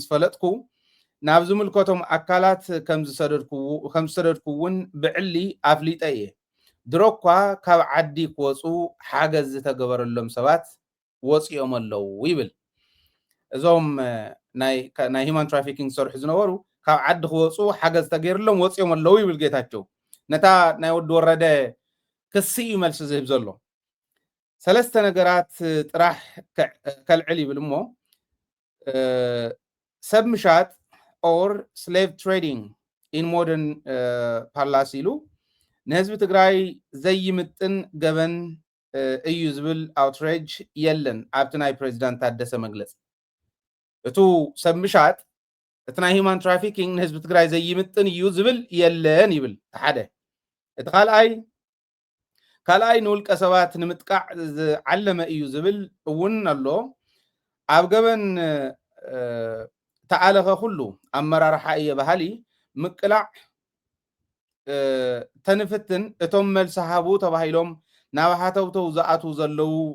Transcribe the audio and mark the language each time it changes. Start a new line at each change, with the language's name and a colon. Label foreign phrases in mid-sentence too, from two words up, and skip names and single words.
Tigrinya: ፈለጥኩ ናብ ዝምልከቶም ኣካላት ከም ዝሰደድኩ እውን ብዕሊ ኣፍሊጠ እየ ድሮኳ ካብ ዓዲ ክወፁ ሓገዝ ዝተገበረሎም ሰባት ወፂኦም ኣለው ይብል እዞም ናይ
English: human trafficking
Tigrinya: ዝሰርሑ ዝነበሩ ካብ ዓዲ ክወፁ ሓገዝ ተገይርሎም ወፂኦም ኣለው ይብል ጌታቸው ነታ ናይ ወዲ ወረደ ክሲ እዩ መልሲ ዝህብ ዘሎ ثلاثة ነገራት ጥራሕ ከልዕል ይብል እሞ ሰብ ምሻጥ
English: or slave trading in modern
Tigrinya: ፓርላስ ኢሉ ንህዝቢ ትግራይ ዘይምጥን ገበን እዩ ዝብል outrage የለን ኣብቲ ናይ ፕሬዚዳንት ታደሰ መግለፂ እቱ ሰብ ምሻጥ እቲ ናይ
English: human trafficking
Tigrinya: ንህዝቢ ትግራይ ዘይምጥን እዩ ዝብል የለን ይብል ሓደ እቲ ካልኣይ ንውልቀ ሰባት ንምጥቃዕ ዝዓለመ እዩ ዝብል እውን ኣሎ ኣብ ገበን ተኣለኸ ኩሉ ኣመራርሓ እየ ባህሊ ምቅላዕ ተንፍትን እቶም መልሲ ሃቡ ተባሂሎም ናብ ሓተውተው ዝኣቱ ዘለው